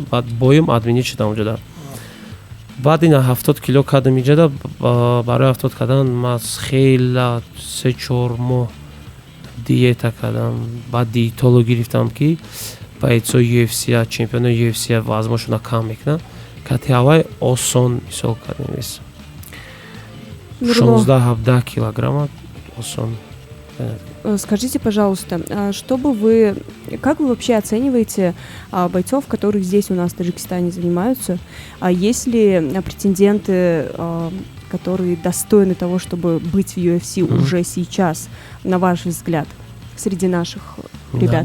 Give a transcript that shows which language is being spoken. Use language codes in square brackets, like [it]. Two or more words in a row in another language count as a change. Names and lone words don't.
[tg] Баъд боем админӣ шудам онҷода. баъд ин 70 кило кардам инҷода, барои 70 кардан ман хеле 3-4 моҳ диета кардам. Баъд диетолог гирифтам ки боецои UFC, чемпионои UFC вазнашона кам мекунанд. Катиавай осон мисол кардем [ru] вес 16-17 килограмма [tg] осон. [ru] Скажите, пожалуйста, как вы вообще оцениваете бойцов, которые здесь у нас в Таджикистане занимаются? Есть ли претенденты, которые достойны того, чтобы быть в UFC уже сейчас, на ваш взгляд, среди наших ребят?